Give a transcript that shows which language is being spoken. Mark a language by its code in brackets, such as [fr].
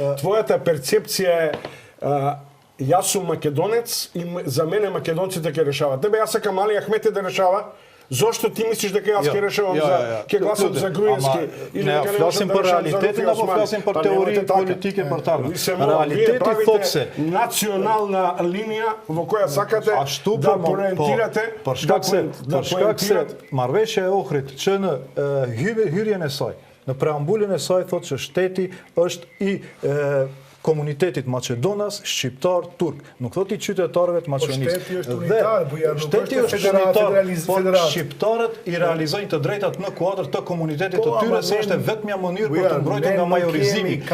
[mk] Твојата перцепција е јас сум македонец и за мене македонците ќе решават. Тебе јас сакам Али Ахмети да решава. Зошто ти мислиш дека јас ќе решавам ќе гласам за Груевски или дека не [sq] фласим për realitetin apo flasim për teorinë politike për tarme? Realiteti thotë se [mk] национална линија во која сакате да ориентирате [sq] për shkak se marrëveshja e Ohrit që në hyrjen e saj, në preambulin e saj thotë që shteti është i komunitetit Maqedonas, shqiptar, turk. Nuk thot i qytetarëve të Maqedonisë. Shteti është unitar, shteti është unitar, por shqiptarët i realizojnë të drejtat në kuadër të komunitetit të tyre, se është vetmja mënyrë për të mbrojtur nga majorizimi.